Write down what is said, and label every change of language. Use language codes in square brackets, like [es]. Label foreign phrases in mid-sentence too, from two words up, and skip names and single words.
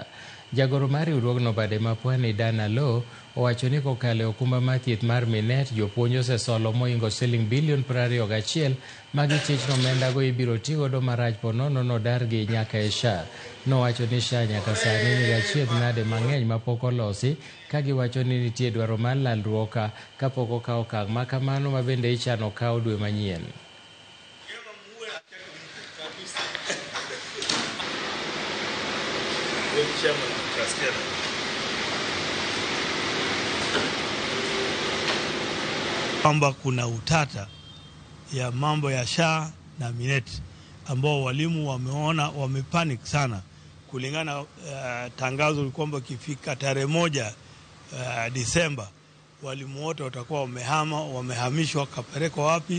[luo] Jagoro mar riwruogno bade ma Pwani Dana Low owacho ni kokalo e okumba mar thieth mar Minet jopuonj osesolo moingo Sh21 ma gichich nomendago ibiro tigodo marach ponono nodargi nyaka e SHA. Nowacho ni SHA nyaka sani nigi achiedh nade mang'eny mapok olosi, ka giwacho ni nitie dwaro mar lalruok kapok okaw okang' ma kamano ma bende ichano kaw dwe manyien. [sw] Kwamba kuna utata ya mambo ya SHA na Minet ambao walimu wameona wamepanic sana kulingana tangazo kwamba kifika tarehe 1 Disemba walimu wote watakuwa wamehamishwa kapelekwa wapi?